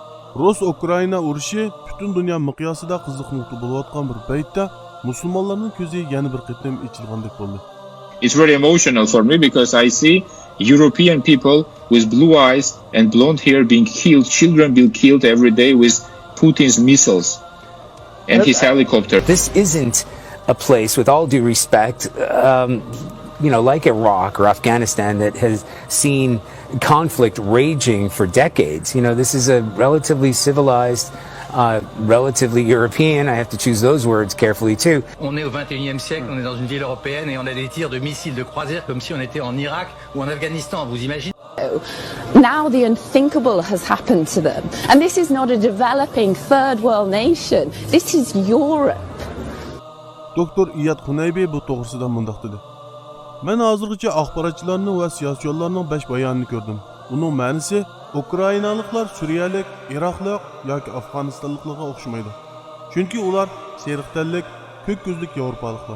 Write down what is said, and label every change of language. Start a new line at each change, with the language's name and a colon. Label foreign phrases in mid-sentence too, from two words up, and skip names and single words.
Uzbek: Rus-Ukrayna urushi butun dunyo miqyosida qiziq nuqta bo'layotgan bir paytda musulmonlarning ko'zi yana bir qatam ochilgandek bo'ldi.
English: It's very emotional for me because I see European people with blue eyes and blonde hair being killed, children being killed every day with Putin's missiles and his helicopter. This isn't a place, with all due respect, like Iraq or Afghanistan, that has seen conflict raging for decades. This is a relatively civilized, relatively European, I have to choose those words carefully too.
French: On est au 21e siècle, on est dans une ville européenne et on a des tirs de missiles de croisière comme si on était en Irak ou en Afghanistan, vous imaginez?
English: Now the unthinkable has happened to them. And this is not a developing third world nation. This is Europe.
Uzbek: Doktor İyad Xunaybi bu to'g'risida mundaq dedi. Men hozirgacha axborotchilarning va siyosatchilarning 5 bayonini ko'rdim. Uning ma'nosi Ukrainaliklar Suriyalik, Iroqlik yoki Afg'onistonliklarga o'xshamaydi. Chunki ular seriq tanlik, ko'k ko'zlik Yevropaliklar.